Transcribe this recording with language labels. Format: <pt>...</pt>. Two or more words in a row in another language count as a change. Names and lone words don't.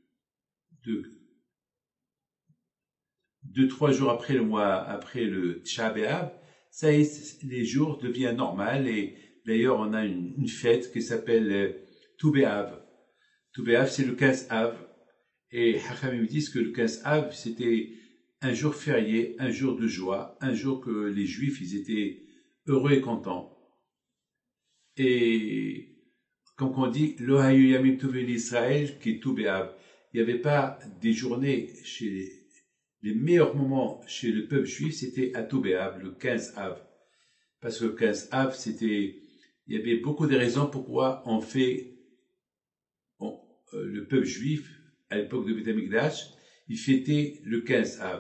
<fr>2-3 jours après après le Tisha B'Av, ça y est, les jours deviennent normaux, et d'ailleurs on a une fête qui s'appelle Tu B'Av. Tu B'Av, c'est le 15 Av, et Hachamim disent que le 15 Av, c'était un jour férié, un jour de joie, un jour que les Juifs, ils étaient heureux et contents. Et comme on dit,</fr> <he>לא היו ימים טובים לישראל כי ט"ו באב.</he> <fr>Il n'y avait pas des journées chez les meilleurs moments chez le peuple juif, c'était à Tu B'Av, le 15 Av. Parce que le 15 Av, il y avait beaucoup de raisons pourquoi le peuple juif, à l'époque de Beth Amikdash, il fêtait le 15 Av.</fr>